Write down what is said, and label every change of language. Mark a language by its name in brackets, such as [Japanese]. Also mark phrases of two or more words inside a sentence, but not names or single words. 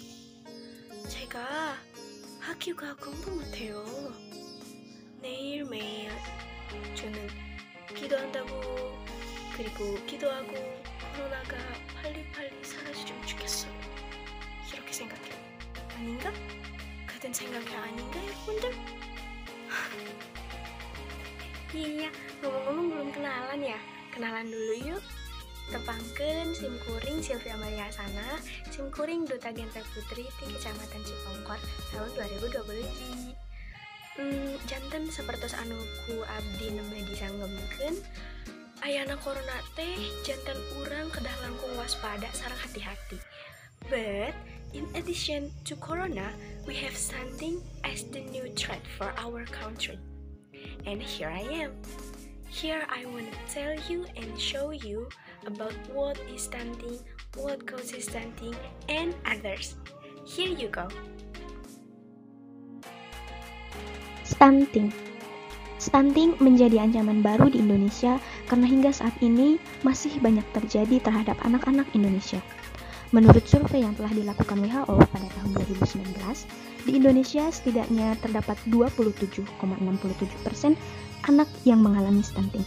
[Korean] 제가 학교가 공부 못해요. 매일매일 저는 기도한다고 그리고 기도하고 코로나가 빨리빨리 사라지면 좋겠어요. 이렇게 생각해요. 아닌가? 같은 생각이 아닌가 여러분들? [Indonesian] Iya, ngomong-ngomong belum kenalan ya? Kenalan dulu yuk. [Sundanese] Tepangkeun Sim Kuring Sylvia Maria Sana, Sim Kuring Duta Genta Putri di Kecamatan Cipongkor tahun 2020. Janten sapertos anu ku abdi nembe disanggemkeun. Ayana corona teh janten urang kedah langkung waspada sareng hati-hati. [English] But in addition to corona, we have stunting as the new threat for our country. And here I am. Here I want to tell you and show you about what is stunting, what causes stunting, and others. Here you go. [Indonesian] Stunting menjadi ancaman baru di Indonesia karena hingga saat ini masih banyak terjadi terhadap anak-anak Indonesia. Menurut survei yang telah dilakukan WHO pada tahun 2019, di Indonesia setidaknya terdapat 27,67% anak yang mengalami stunting.